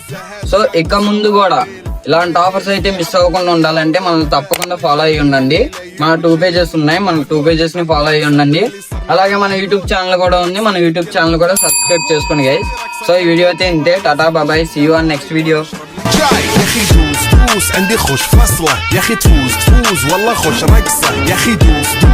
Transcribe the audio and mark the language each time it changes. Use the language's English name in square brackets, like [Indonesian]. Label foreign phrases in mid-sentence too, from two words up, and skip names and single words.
[Telugu] సో ఇక ముందు కూడా ఇలాంటి ఆఫర్స్ అయితే మిస్ అవ్వకుండా ఉండాలంటే మనం తప్పకుండా ఫాలో అయ్యి ఉండండి. మన 2 pages ఉన్నాయి, మన 2 pages ని ఫాలో అయ్యి ఉండండి. అలాగే మన యూట్యూబ్ ఛానల్ కూడా ఉంది, మన యూట్యూబ్ ఛానల్ కూడా సబ్స్క్రైబ్ చేసుకోండి గైస్. సో ఈ వీడియో అయితే ఇంతే. టాటా బాబాయ్, [English] see you on next video. [Arabic] يا اخي دوس عندي خوش فصله، يا اخي تفوز والله خوش رقصه، يا اخي دوس.